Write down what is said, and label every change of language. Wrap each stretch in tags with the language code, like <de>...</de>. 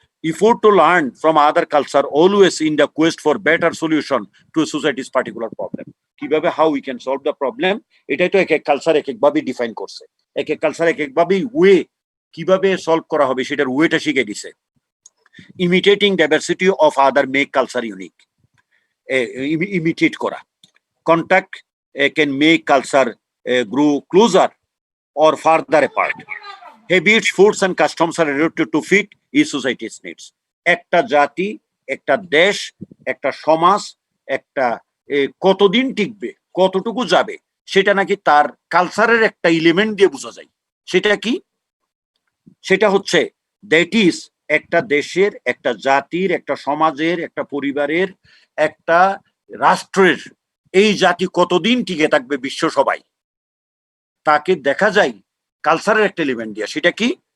<en>Effort to learn from other culture always in the quest for better solution to a society's particular problem.</en> <bn>কিভাবে</bn> <en>how we can solve the problem,</en> <bn>এটাই তো এক এক culture এক একভাবে define করছে। এক এক কালচার এক একভাবে ওয়ে কিভাবে সলভ করা হবে সেটার ওয়েটা শিখে দিছে।</bn> <en>Imitating diversity of other make culture unique. Imitate</en> <bn>করা।</bn> <en>Contact can make culture grow closer or farther apart. Habits, foods and customs are adapted to fit each society's needs.</en> <bn>একটা জাতি, একটা দেশ, একটা সমাজ, একটা কতদিন টিকবে, কতটুকু যাবে, সেটা নাকি তার কালচারের একটা এলিমেন্ট দিয়ে বোঝা যায়। সেটা কি? সেটা হচ্ছে</bn> <en>that is</en> <bn>একটা দেশের, একটা জাতির, একটা সমাজের, একটা পরিবারের, একটা রাষ্ট্রের এই জাতি কতদিন টিকে থাকবে বিশ্ব সবাই, তাকে দেখা যায় কালচারের একটা এলিমেন্ট দিয়া। সেটা কি?</bn>